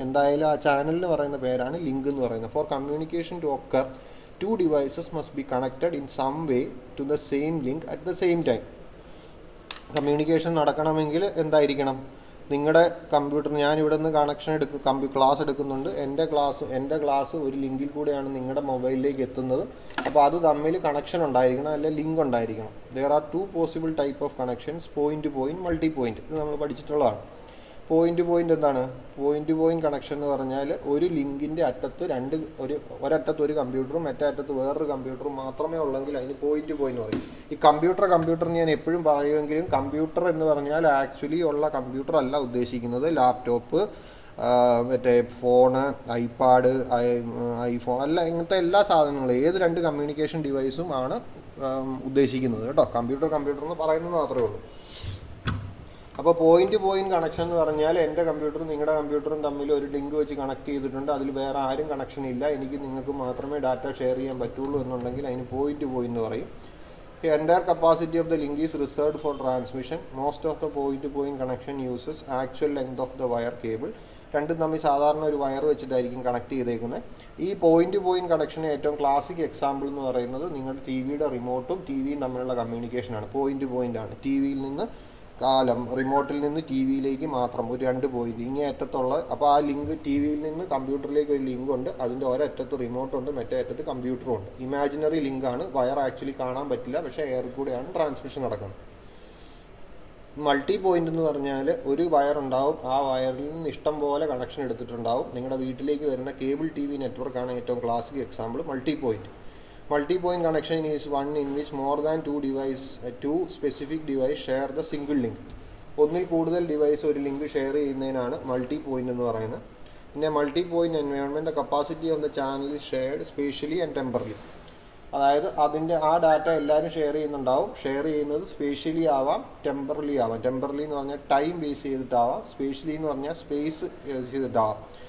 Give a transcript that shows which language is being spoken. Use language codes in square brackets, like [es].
[ml] എന്തായാലും ആ ചാനലിന് പറയുന്ന പേരാണ് ലിങ്ക് എന്ന് പറയുന്നത്. [en] For communication to occur 2 devices must be connected in some way to the same link at the same time. [ml] Communication നടക്കണമെങ്കിൽ എന്തായിരിക്കണം? നിങ്ങളുടെ കമ്പ്യൂട്ടർ, ഞാനിവിടെ നിന്ന് കണക്ഷൻ ക്ലാസ് എടുക്കുന്നുണ്ട്, എൻ്റെ ക്ലാസ് ഒരു ലിങ്കിൽ കൂടെയാണ് നിങ്ങളുടെ മൊബൈലിലേക്ക് എത്തുന്നത്. അപ്പോൾ അത് തമ്മിൽ കണക്ഷൻ ഉണ്ടായിരിക്കണം, അല്ലെ ലിങ്ക് ഉണ്ടായിരിക്കണം. [en] there are 2 possible type of connections: [ml] point two point, multi point. ഇത് നമ്മൾ പഠിച്ചിട്ടുള്ളതാണ്. പോയിന്റ് ടു പോയിന്റ് എന്താണ്? പോയിന്റ് ടു പോയിന്റ് കണക്ഷൻ എന്ന് പറഞ്ഞാൽ ഒരു ലിങ്കിൻ്റെ അറ്റത്ത് ഒരറ്റത്ത് ഒരു കമ്പ്യൂട്ടറും മറ്റേ അറ്റത്ത് വേറൊരു കമ്പ്യൂട്ടറും മാത്രമേ ഉള്ളെങ്കിൽ അതിന് പോയിന്റ് ടു പോയിന്റ് പറയും. ഈ കമ്പ്യൂട്ടർ ഞാൻ എപ്പോഴും പറയുമെങ്കിലും കമ്പ്യൂട്ടർ എന്ന് പറഞ്ഞാൽ ആക്ച്വലി ഉള്ള കമ്പ്യൂട്ടർ അല്ല ഉദ്ദേശിക്കുന്നത്. ലാപ്ടോപ്പ്, മറ്റേ ഫോണ്, ഐപാഡ്, ഐഫോൺ അല്ല, ഇങ്ങനത്തെ എല്ലാ സാധനങ്ങളും, ഏത് 2 കമ്മ്യൂണിക്കേഷൻ ഡിവൈസും ആണ് ഉദ്ദേശിക്കുന്നത് കേട്ടോ. കമ്പ്യൂട്ടർ എന്ന് പറയുന്നത് മാത്രമേ ഉള്ളൂ. അപ്പോൾ പോയിന്റ് ടു പോയിന്റ് കണക്ഷൻ എന്ന് പറഞ്ഞാൽ എൻ്റെ കമ്പ്യൂട്ടറും നിങ്ങളുടെ കമ്പ്യൂട്ടറും തമ്മിൽ ഒരു ലിങ്ക് വെച്ച് കണക്ട് ചെയ്തിട്ടുണ്ട്, അതിൽ വേറെ ആരും കണക്ഷൻ ഇല്ല, എനിക്ക് നിങ്ങൾക്ക് മാത്രമേ ഡാറ്റ ഷെയർ ചെയ്യാൻ പറ്റുള്ളൂ എന്നുണ്ടെങ്കിൽ അതിന് പോയിന്റ് ടു പോയിന്റ് എന്ന് പറയും. [en] The entire capacity of the link is reserved for transmission. Most of the point-to-point connection uses actual length of the wire cable. [ml] രണ്ടും തമ്മിൽ സാധാരണ ഒരു വയർ വെച്ചിട്ടായിരിക്കും കണക്ട് ചെയ്തേക്കുന്നത്. ഈ പോയിന്റ് ടു പോയിന്റ് കണക്ഷന് ഏറ്റവും ക്ലാസിക് എക്സാമ്പിൾ എന്ന് പറയുന്നത് നിങ്ങളുടെ ടി വിയുടെ റിമോട്ടും ടി വിയും തമ്മിലുള്ള കമ്മ്യൂണിക്കേഷനാണ്. പോയിന്റ് ടു പോയിന്റ് ആണ്. ടി വിയിൽ നിന്ന് റിമോട്ടിൽ നിന്ന് ടി വിയിലേക്ക് മാത്രം ഒരു 2 പോയിന്റ് ഇങ്ങേ അറ്റത്തുള്ള. അപ്പോൾ ആ ലിങ്ക് ടി വിയിൽ നിന്ന് കമ്പ്യൂട്ടറിലേക്ക് ഒരു ലിങ്ക് ഉണ്ട്. അതിൻ്റെ ഒരറ്റത്ത് റിമോട്ടുണ്ട്, മറ്റേ അറ്റത്ത് കമ്പ്യൂട്ടറും ഉണ്ട്. ഇമാജിനറി ലിങ്കാണ്, വയർ ആക്ച്വലി കാണാൻ പറ്റില്ല, പക്ഷേ എയർ കൂടെയാണ് ട്രാൻസ്മിഷൻ നടക്കുന്നത്. മൾട്ടി പോയിന്റ് എന്ന് പറഞ്ഞാൽ ഒരു വയർ ഉണ്ടാവും, ആ വയറിൽ നിന്ന് ഇഷ്ടം പോലെ കണക്ഷൻ എടുത്തിട്ടുണ്ടാവും. നിങ്ങളുടെ വീട്ടിലേക്ക് വരുന്ന കേബിൾ ടി വി നെറ്റ്വർക്കാണ് ഏറ്റവും classic example multi point. [en] Multi-point connection is one in which more than two specific device share the single link. [ml] ഒന്നിൽ കൂടുതൽ ഡിവൈസ് ഒരു ലിങ്ക് ഷെയർ ചെയ്യുന്നതിനാണ് മൾട്ടി പോയിന്റ് എന്ന് പറയുന്നത്. പിന്നെ [en] Multi point environment capacity of the channel is shared spatially and temporally. [ml] അതായത് അതിൻ്റെ ആ ഡാറ്റ എല്ലാവരും ഷെയർ ചെയ്യുന്നുണ്ടാവും. ഷെയർ ചെയ്യുന്നത് സ്പേഷ്യലി ആവാം, ടെമ്പറലി ആവാം. ടെമ്പറലി എന്ന് പറഞ്ഞാൽ ടൈം ബേസ് ചെയ്തിട്ടാവാം, സ്പേഷ്യലി എന്ന് പറഞ്ഞാൽ സ്പേസ് ബേസ് ചെയ്തിട്ടാവാം.